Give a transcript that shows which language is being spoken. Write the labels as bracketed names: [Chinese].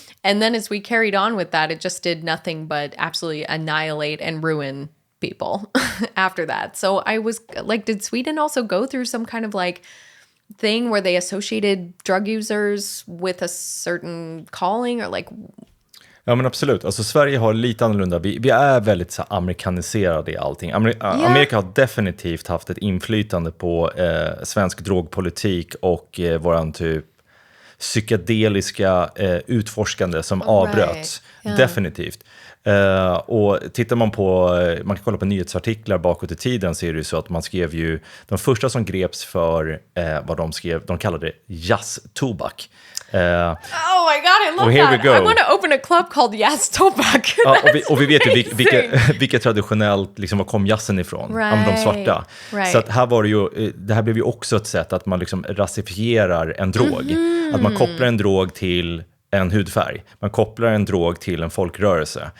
[English] And then as we carried on with that, it just did nothing but absolutely annihilate and ruin people after that. So I was like, did Sweden also go through some kind of like thing where they associated drug users with a certain calling or like? [Swedish] Ja, men absolut. Alltså Sverige har lite annorlunda. Vi är väldigt så amerikaniserade i allting. Amerika har definitivt haft ett inflytande på svensk drogpolitik och våran typ psykedeliska utforskande som avbröts. [English] Yeah. [Swedish] Definitivt. Och tittar man på, man kan kolla på nyhetsartiklar bakåt i tiden, så är det ju så att man skrev ju, de första som greps för vad de skrev, de kallade det jazz-tobak. [English] Oh my god, I love here that. we go. I want to open a club called Jazz Tobak. [Swedish] Ja, och vi vet ju vilka traditionellt, liksom, var kom jazzen ifrån? [English] Right. [Swedish] De svarta. [English] Right. [Swedish] Så att här var det ju, det här blev ju också ett sätt att man liksom rasifierar en drog. Att man kopplar en drog till en hudfärg. Man kopplar en drog till en folkrörelse.